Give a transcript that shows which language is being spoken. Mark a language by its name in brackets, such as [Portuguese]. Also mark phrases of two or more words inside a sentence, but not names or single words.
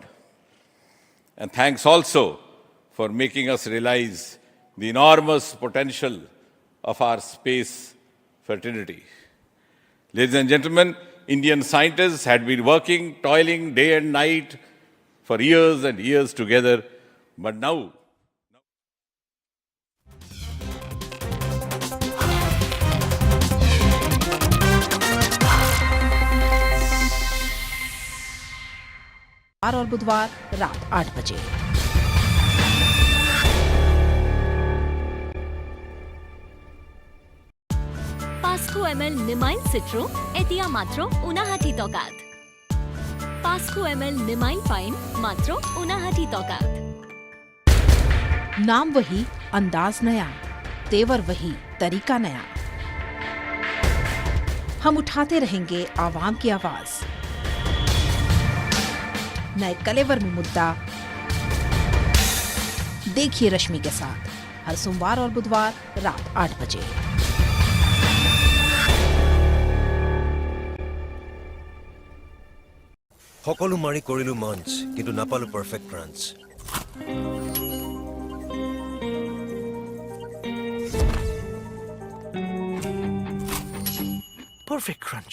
[English] And thanks also for making us realize the enormous potential of our space fraternity. Ladies and gentlemen, Indian scientists had been working, toiling day and night for years and years together, but now [Hindi] और बुधवार रात 8 बजे। [Assamese] Pasco ml Nemain Citro এতিয়া মাত্ৰ 59 টকাত। Pasco ml Nemain Fine মাত্ৰ 59 টকাত। [Hindi] नाम वही, अंदाज नया, तेवर वही, तरीका नया। हम उठाते रहेंगे आवाम की आवाज। नए कलेवर में मुद्दा देखिए रश्मि के साथ हर सोमवार और बुधवार रात 8 बजे। [Assamese] সকলো মাৰি কৰিলো মঞ্চ কিন্তু নাপালো [English] perfect crunch. Perfect crunch.